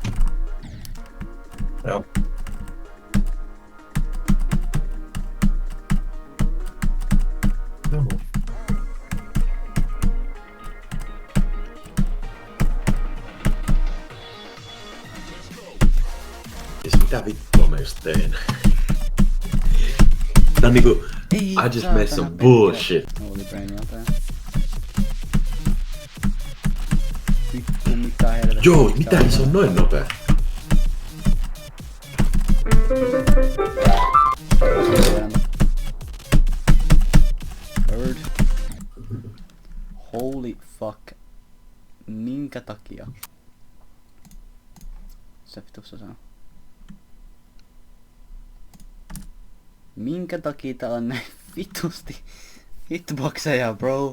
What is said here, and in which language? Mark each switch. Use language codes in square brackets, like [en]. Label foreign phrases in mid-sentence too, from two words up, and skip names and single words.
[fi] Joo. Joo. Siis mitä vittua mä just tein? Tää on niinku... Ei, [en] I just made some bullshit. Holy brain [fi] jotain. Vittu mitä helvettiä. Joo, mitä se on noin nopea? Bird. [en] Holy fuck. [fi] Minkä takia? Se vitussa sanoo. Minkä takia täällä on näin vitusti hitboxeja, bro?